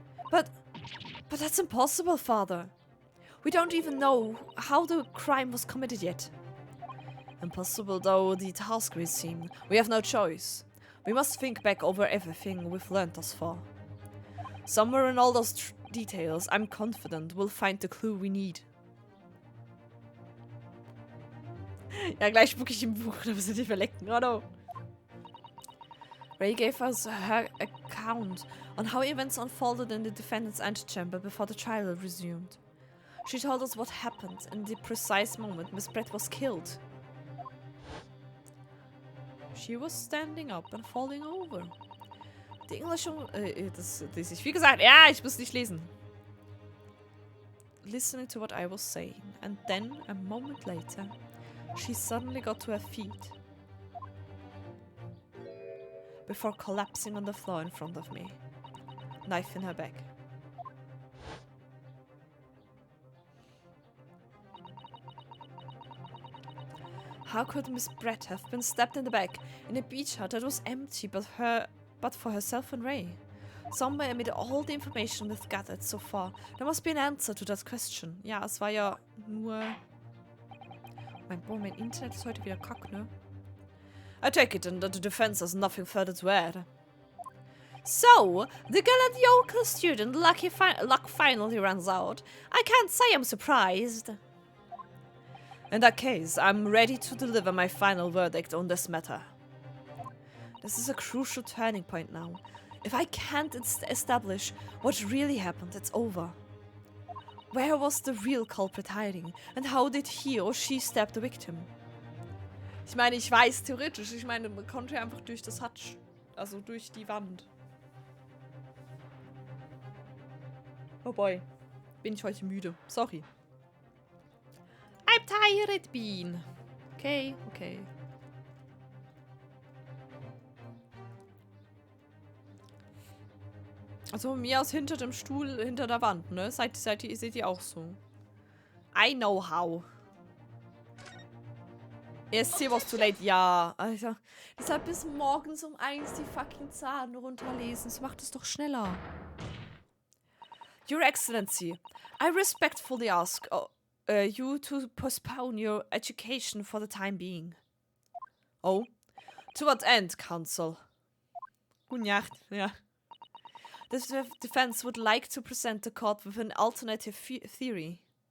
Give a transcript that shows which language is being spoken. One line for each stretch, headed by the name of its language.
English: But that's impossible, Father. We don't even know how the crime was committed yet. Impossible though the task may seem, we have no choice. We must think back over everything we've learned thus far. Somewhere in all those details, I'm confident we'll find the clue we need.
German: Ja, gleich spuck ich im Buch, da müssen die verlecken.
English: Oh no. Ray gave us her account on how events unfolded in the defendant's antechamber before the trial resumed. She told us what happened in the precise moment Miss Brett was killed. She was standing up and falling over.
German: Die Englische... das lese ich. Wie gesagt, ja, ich muss nicht lesen.
English: Listening to what I was saying, and then, a moment later, she suddenly got to her feet. Before collapsing on the floor in front of me. Knife in her back. How could Miss Brett have been stabbed in the back in a beach hut that was empty but for herself and Ray? Somewhere amid all the information we've gathered so far, there must be an answer to that question.
German: Ja, es war ja nur... Mein Internet ist heute wieder kack, ne?
English: I take it then that the defense has nothing further to add. So, the Galadiocal student luck finally runs out. I can't say I'm surprised. In that case, I'm ready to deliver my final verdict on this matter. This is a crucial turning point now. If I can't establish what really happened, it's over. Where was the real culprit hiding? And how did he or she stab the victim?
German: Ich meine, ich weiß theoretisch, ich meine, man konnte einfach durch das Hutch, also durch die Wand. Oh boy, bin ich heute müde.
English: Sorry. I'm tired, Bean. Okay, okay.
German: Also von mir aus hinter dem Stuhl, hinter der Wand, ne? Seht ihr auch so.
English: I know how. ESC was too late.
German: Ja, Alter. Deshalb bis morgens um 1 die fucking Zahlen runterlesen. Das macht es doch schneller.
English: Your Excellency, I respectfully ask you to postpone your education for the time being. Oh? To what end, Counsel?
German: Gute Nacht, ja.
English: The defense would like to present the court with an alternative theory.